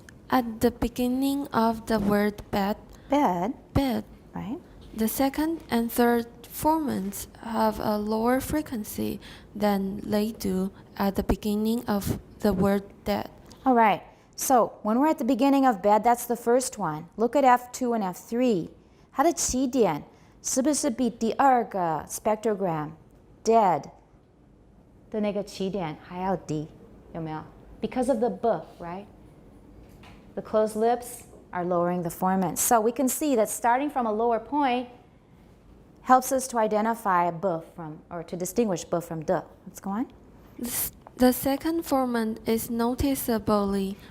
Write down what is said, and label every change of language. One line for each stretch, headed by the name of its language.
English: At the beginning of the word bed, Bed, right? The second and third formants have a lower frequency than they do at the beginning of the word dead. All right. So when we're at the beginning of bed, that's the first one. Look at F2 and F3.
Chinese: 它的起点是不是比第二个 spectrogram dead 的那个起点还要低？有没有？
English: Because of the b, right? The closed lips are lowering the formants. So we can see that starting from a lower point helps us to identify a b from, or to distinguish b from d. Let's go on. The second formant is noticeably.